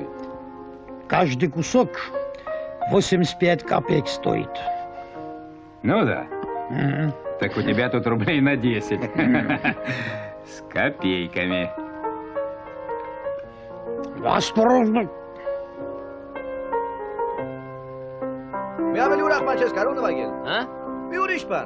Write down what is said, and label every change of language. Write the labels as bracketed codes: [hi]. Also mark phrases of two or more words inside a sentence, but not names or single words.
[ru] Каждый кусок 85 копеек стоит. Ну да. Так у тебя тут рублей на 10. С копейками. Осторожно. [hy] Մի ավելի ուրախ բան չես կարող նվագել, հա? Մի ուրիշ բան։